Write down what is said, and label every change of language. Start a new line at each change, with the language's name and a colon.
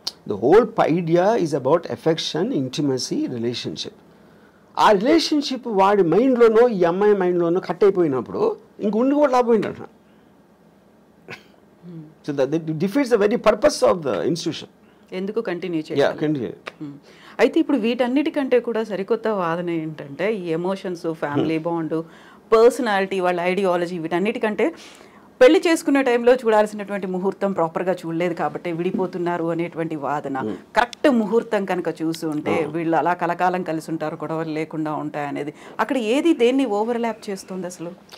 English: The whole idea is about affection, intimacy, relationship.
Telugu: ఆ relationship వాడి మైండ్లోనో ఈ అమ్మాయి మైండ్లోనో కట్ అయిపోయినప్పుడు ఇంక ఉండి కూడా లాభం ఏంటంటున్నా.
English: So that defeats the very purpose of the institution.
Telugu: ఎందుకు కంటిన్యూ చేయాలి? అయితే ఇప్పుడు వీటన్నిటికంటే కూడా సరికొత్త వాదన ఏంటంటే, ఈ ఎమోషన్స్, ఫ్యామిలీ బాండ్, పర్సనాలిటీ, వాళ్ళ ఐడియాలజీ, వీటన్నిటికంటే పెళ్లి చేసుకునే టైంలో చూడాల్సినటువంటి ముహూర్తం ప్రాపర్గా చూడలేదు కాబట్టి విడిపోతున్నారు అనేటువంటి వాదన. కరెక్ట్ ముహూర్తం కనుక చూసి ఉంటే వీళ్ళు అలా కలకాలం కలిసి ఉంటారు, గొడవలు లేకుండా ఉంటాయి అనేది, అక్కడ ఏది దేన్ని ఓవర్లాప్ చేస్తుంది అసలు?